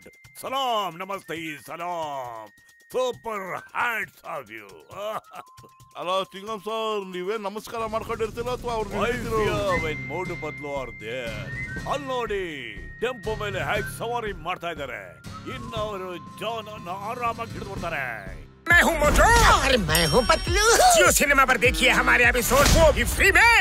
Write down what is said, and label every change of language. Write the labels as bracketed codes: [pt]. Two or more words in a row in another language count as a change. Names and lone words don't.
[en] ಸಲಾಂ, ನಮಸ್ತೆ, ಸಲಾಂ. super hats off you. [kn] ಅಲ್ಲ ಚಿಂಗಂ ಸರ್, ನೀವೇ ನಮಸ್ಕಾರ ಮಾಡ್ಕೊಂಡಿರ್ತೀರ ಅಥವಾ [en] Motu Patlu are there. [kn] ಅಲ್ಲಿ ನೋಡಿ, ಟೆಂಪೋ ಮೇಲೆ ಹೇಗೆ ಸವಾರಿ ಮಾಡ್ತಾ ಇದ್ದಾರೆ. ಇನ್ನು ಅವರು ಜಾನ್ ಅನ್ನು ಆರಾಮಾಗಿ ಹಿಡಿದು ಬರ್ತಾರೆ. [hi] मैं हूँ मोटू और मैं हूँ पतलू। जियो सिनेमा पर देखिए हमारे एपिसोड, वो भी फ्री में।